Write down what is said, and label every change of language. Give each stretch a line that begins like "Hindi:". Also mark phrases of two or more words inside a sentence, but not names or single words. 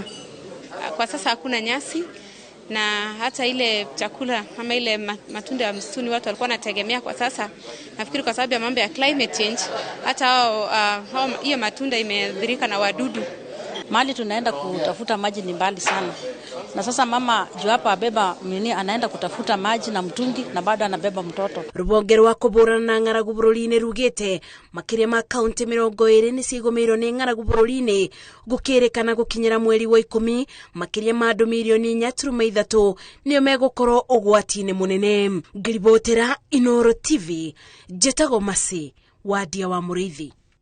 Swahili: Kwa sasa hakuna nyasi na hata ile chakula ama ile matunda ya msituni watu walikuwa wanategemea kwa sasa. Nafikiri kwa sababu ya mambo ya
English: climate change
Swahili: hata hiyo matunda imeathirika na wadudu. Mahali tunaenda kutafuta maji ni mbali sana. Na sasa mama juu hapa abeba anaenda kutafuta maji na mtungi na bado anabeba mtoto.
Kikuyu: Rubonge rwa kũbũrana na ng'aragu bũrũri-inĩ rugĩte makĩria ma kaunti 20 nĩ cigũmĩirwo nĩ ng'aragu bũrũri-inĩ gũkĩrĩkana gũkinyĩra mweri wa 10 makĩria ma andũ milioni 4.3 nĩo megũkorwo ũgwati-inĩ mũnene. Ngiribotera Inooro TV, Njĩtagwo Masi, Wadia wa Mũrĩithi.